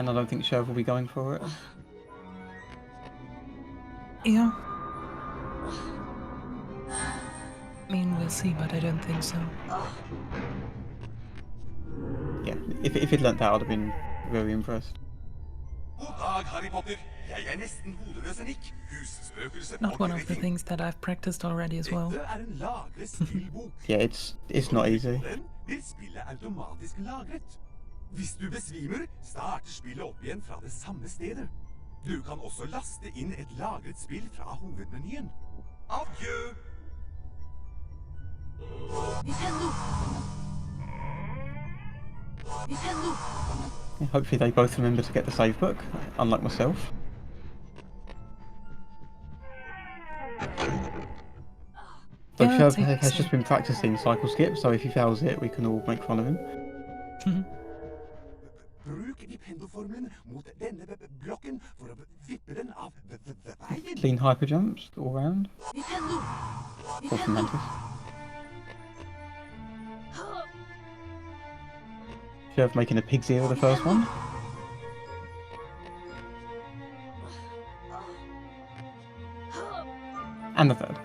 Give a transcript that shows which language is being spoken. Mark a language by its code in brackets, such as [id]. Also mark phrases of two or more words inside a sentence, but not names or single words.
[en] I don't think Sherv will be going for it. Yeah. I mean, we'll see, but I don't think so. Yeah, if he'd learnt that, I'd have been very impressed. [no] God dag, Harry Potter. Jeg nesten hodeløs Nick. Husspøkelset [en] Not one of the things that I've practiced already as well. [no] Dette en lagret spillbok. [en] Yeah, it's not easy. [no] Den blir spillet automatisk lagret. Hvis du besvimer, starter spillet opp igjen fra det samme stedet. Du kan også laste inn et lagret spill fra hovedmenyen. Adjø! [en] Yeah, hopefully they both remember to get the save book, unlike myself. So Yeah, Sherv take your has just been practicing cycle skip, so if he fails it, we can all make fun of him. [no] Bruk Vipendo-formelen mot denne blokken for å vippe den av veien. [en] Clean hyper jumps all round. Or from Mantis. Sherv making a pig's ear of the first one. And the third.